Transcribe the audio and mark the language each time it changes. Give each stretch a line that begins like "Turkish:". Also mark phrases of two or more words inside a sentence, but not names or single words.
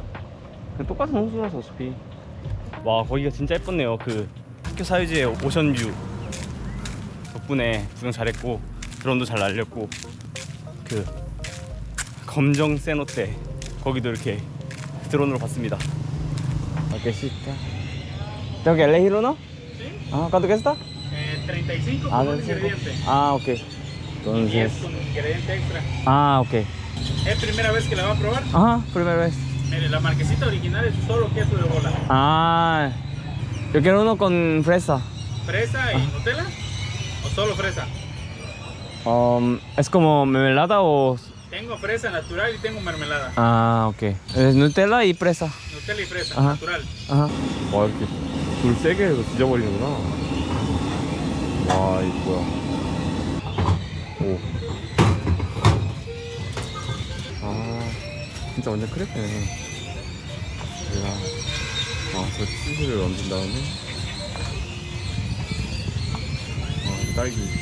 Korean: 그냥 똑같은 호수라서 어차피. 와, 거기가 진짜 예뻤네요. 그 학교 사이즈의 오션뷰 덕분에 구경 잘했고 드론도 잘 날렸고 그 검정 세노테 거기도 이렇게 드론으로 봤습니다.
Spanish: ¿A qué sí está? ¿Tengo que elegir uno? Ah, ¿cuánto cuesta? 35 Ah, con un 35. ingrediente. Ah, ok. Y es Entonces. con ingrediente extra. Ah, ok. Es primera vez que la va a probar. Ajá, primera vez. Mire, la marquesita original es solo queso de bola. Ah, yo quiero uno con fresa. ¿Fresa y Nutella? ¿O solo fresa? ¿Es como mermelada o...? Tengo fresa natural y tengo mermelada. Ah, ok. Es Nutella y fresa. Nutella y fresa, Ajá. natural.
Korean: 와, 이렇게 불 세게 해서 지져버리는구나. 와, 이거 뭐야. 오. 아, 진짜 완전 크레페네. 얘가, 저 치즈를 얹은 다음에, 이거 딸기.